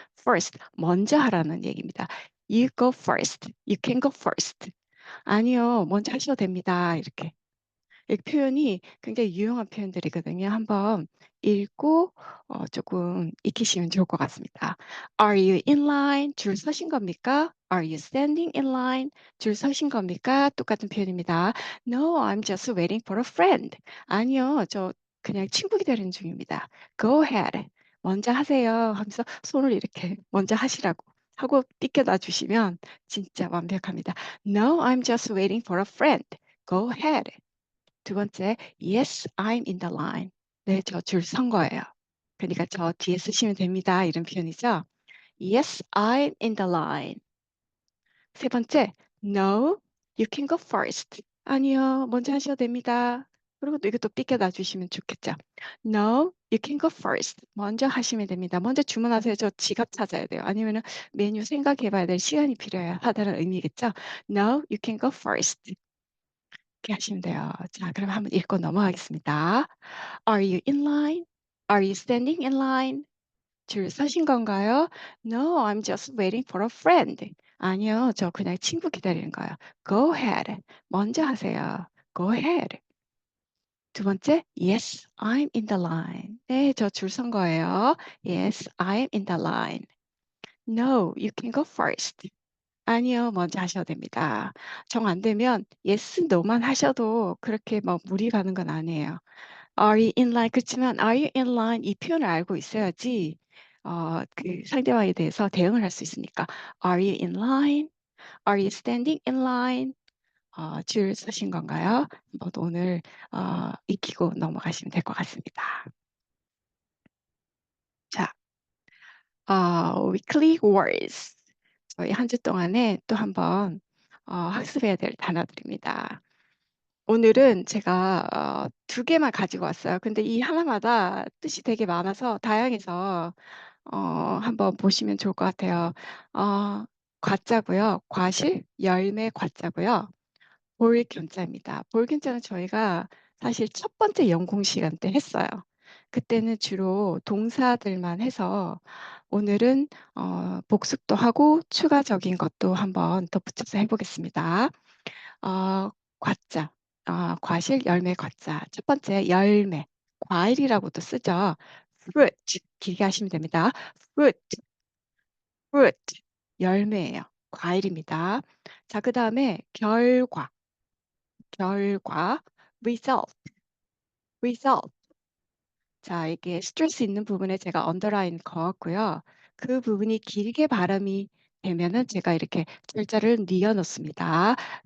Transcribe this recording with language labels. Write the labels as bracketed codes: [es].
[ko] first, 먼저 하라는 얘기입니다. [en] You go first. You can go first. [ko] 아니요, 먼저 하셔도 됩니다. 이렇게. 이 표현이 굉장히 유용한 표현들이거든요. 한번 읽고 조금 익히시면 좋을 것 같습니다. [en] Are you in line? [ko] 줄 서신 겁니까? [en] Are you standing in line? [ko] 줄 서신 겁니까? 똑같은 표현입니다. [en] No, I'm just waiting for a friend. [ko] 아니요, 저 그냥 친구 기다리는 중입니다. [en] Go ahead. [ko] 먼저 하세요. 하면서 손을 이렇게 먼저 하시라고 하고 삐껴놔 주시면 진짜 완벽합니다. [en] No, I'm just waiting for a friend. Go ahead. [ko] 두 번째, [en] "Yes, I'm in the line." [ko] "네, 저 줄 선 거예요." 그러니까 저 뒤에 쓰시면 됩니다. 이런 표현이죠. [en] "Yes, I'm in the line." [ko] 세 번째, [en] no, you can go first. [ko] 아니요, 먼저 하셔도 됩니다. 그리고 또 이것도 삐껴 놔주시면 좋겠죠. [en] No, you can go first. [ko] 먼저 하시면 됩니다. 먼저 주문하세요. 저 지갑 찾아야 돼요. 아니면은 메뉴 생각해봐야 될 시간이 필요하다는 의미겠죠. [en] No, you can go first. [ko] 이렇게 하시면 돼요. 자, 그럼 한번 읽고 넘어가겠습니다. [en] Are you in line? Are you standing in line? [ko] 줄 서신 건가요? [en] No, I'm just waiting for a friend. [ko] 아니요, 저 그냥 친구 기다리는 거예요. [en] Go ahead. [ko] 먼저 하세요. [en] Go ahead. [ko] 두 번째, [en] yes, I'm in the line. [ko] 네, 저 줄 선 거예요. [en] Yes, I'm in the line. No, you can go first. [ko] 아니요, 먼저 하셔도 됩니다. 정 안 되면 yes, no만 하셔도 그렇게 뭐 무리 가는 건 아니에요. [en] Are you in line? [ko] 그렇지만 [en] are you in line [ko] 이 표현을 알고 있어야지 그 상대방에 대해서 대응을 할 수 있으니까 [en] Are you in line? Are you standing in line? [ko] 줄 서신 건가요? 한번 오늘 익히고 넘어가시면 될 것 같습니다. [en] 자, weekly words. [ko] 저희 한 주 동안에 또 한번 학습해야 될 단어들입니다. 오늘은 제가 두 개만 가지고 왔어요. 근데 이 하나마다 뜻이 되게 많아서 다양해서 한번 보시면 좋을 것 같아요. 과자고요. 과실, 열매 과자고요. 볼견자입니다. 볼견자는 저희가 사실 첫 번째 연공 시간 때 했어요. 그때는 주로 동사들만 해서 오늘은 복습도 하고 추가적인 것도 한번 덧붙여서 해보겠습니다. 어, 과자, 과실, 열매, 과자. 첫 번째 열매, 과일이라고도 쓰죠. fruit, 길게 하시면 됩니다. [en] fruit, fruit, [ko] 열매예요. 과일입니다. 자, 그 다음에 결과, 결과, result, result. 자, 이게 스트레스 있는 부분에 제가 언더라인 그었고요. 그 부분이 길게 발음이 되면은 제가 이렇게 철자를 뉘어 놓습니다.